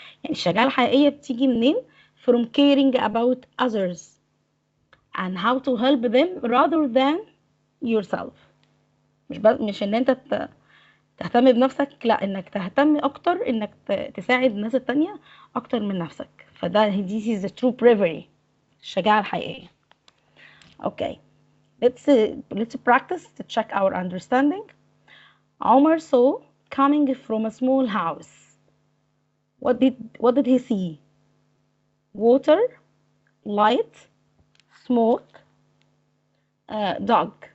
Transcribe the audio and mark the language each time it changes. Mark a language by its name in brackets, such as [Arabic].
[Arabic] يعني الشجاعة الحقيقية بتيجي منين؟ [English] From caring about others and how to help them rather than yourself. [Arabic] مش ان انت تهتم بنفسك، لا، انك تهتم اكتر انك تساعد الناس التانية اكتر من نفسك. فده [English] this is the true bravery. [Arabic] الشجاعة الحقيقية. Okay. [English] Let's practice to check our understanding. Omar saw coming from a small house. What did he see? Water, light, smoke, dog.